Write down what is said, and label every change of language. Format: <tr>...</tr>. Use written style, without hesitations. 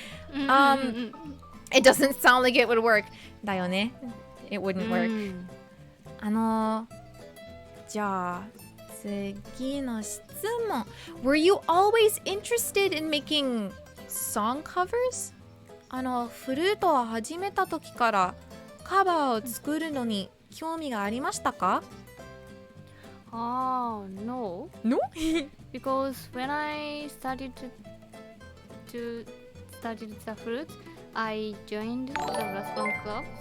<en>It doesn't sound like it would work. だよね。 It wouldn't work.</en> <ja>じゃあ次の質問。</ja> <en>Were you always interested in making song covers?</en> <ja>フルートを始めた時からカバーを作るのに興味がありましたか？</ja> <en>No. No? Because when I started to study the flute, I joined the brass band club.</en>